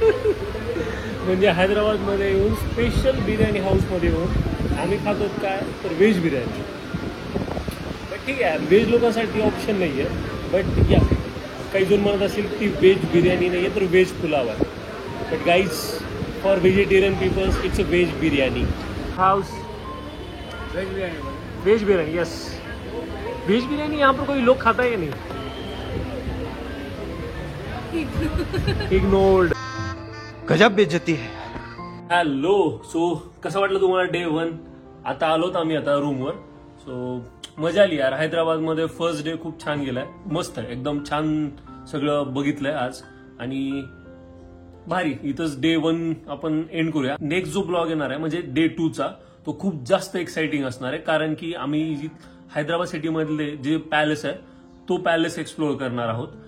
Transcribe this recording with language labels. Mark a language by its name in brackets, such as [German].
[Marathi] म्हणजे हैदराबादमध्ये येऊन स्पेशल बिर्याणी हाऊस मध्ये येऊन आम्ही खातो काय तर व्हेज बिर्याणी. ठीक आहे, व्हेज लोकांसाठी ऑप्शन नाही आहे. बट या काही जण म्हणत असेल की व्हेज बिर्याणी नाही आहे तर व्हेज पुलाव आहे. [English] But guys for vegetarian peoples it's a veg biryani house. [Hindi] Veg biryani yes, veg biryani यहाँ पर कोई लोग खाता है या नहीं? [English] Ignored. [Hindi] गजब बेइज्जती है। [Marathi] हॅलो, सो कसं वाटलं तुम्हाला डे 1? आता आलोत आम्ही आता रूमवर. सो मजा आली यार. हैदराबादमध्ये फर्स्ट डे खूप छान गेलाय, मस्त आहे एकदम छान. सगळं बघितलंय आज आणि भारी. इथंच डे 1 आपण एंड करूया. नेक्स्ट जो ब्लॉग येणार आहे म्हणजे डे 2 चा, तो खूप जास्त एक्साइटिंग असणार आहे, कारण की आम्ही हैदराबाद सिटी मधले जे पॅलेस आहे तो पॅलेस एक्सप्लोअर करणार आहोत.